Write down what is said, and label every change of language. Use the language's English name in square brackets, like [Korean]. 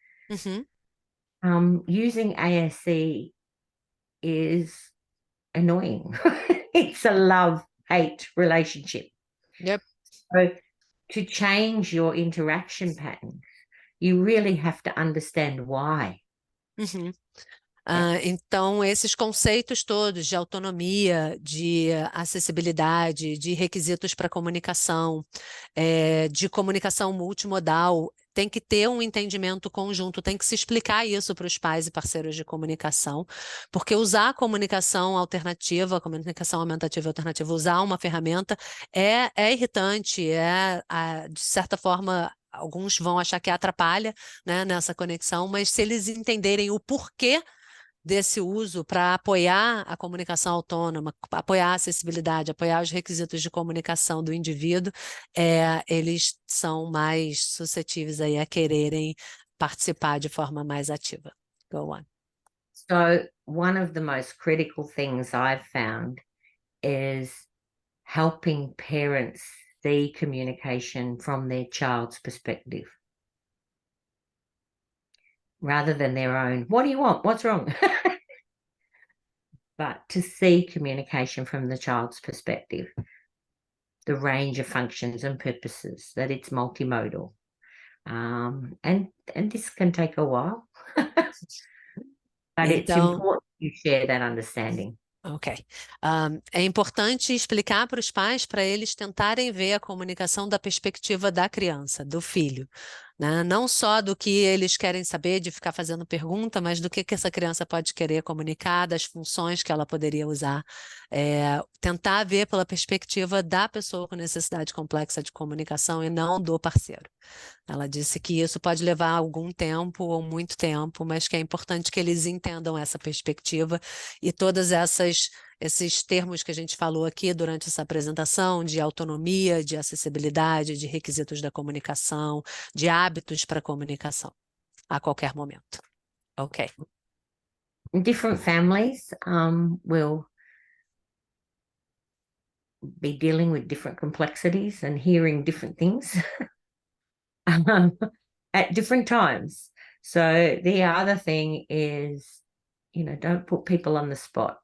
[English] Using ASC is annoying. It's a love-hate relationship. Yep. So to change your interaction pattern, you really have to understand why. [Portuguese] Então, esses conceitos todos de autonomia, de acessibilidade, de requisitos para comunicação, de comunicação multimodal, tem que ter um entendimento conjunto, tem que se explicar isso para os pais e parceiros de comunicação, porque usar a comunicação alternativa, a comunicação aumentativa alternativa, usar uma ferramenta é irritante, de certa forma, alguns vão achar que atrapalha, né, nessa conexão, mas se eles entenderem o porquê desse uso para apoiar a comunicação autônoma, apoiar a acessibilidade, apoiar os requisitos de comunicação do indivíduo, eles são mais suscetíveis aí a quererem participar de forma mais ativa. [English] Go on. So one of the most critical things I've found is helping parents see communication from their child's perspective, rather than their own, what do you want? What's wrong? But to see communication from the child's perspective, the range of functions and purposes, that it's multimodal. And this can take a while, but it's important you share that understanding. Ok. [Portuguese] É importante explicar para os pais, para eles tentarem ver a comunicação da perspectiva da criança, do filho, né? Não só do que eles querem saber, de ficar fazendo pergunta, mas do que essa criança pode querer comunicar, das funções que ela poderia usar. Tentar ver pela perspectiva da pessoa com necessidade complexa de comunicação e não do parceiro. Ela disse que isso pode levar algum tempo ou muito tempo, mas que é importante que eles entendam essa perspectiva e todas esses termos que a gente falou aqui durante essa apresentação, de autonomia, de acessibilidade, de requisitos da comunicação, de hábitos para comunicação, a qualquer momento. Ok. [English] Different families will be dealing with different complexities and hearing different things at different times. So the other thing is, don't put people on the spot.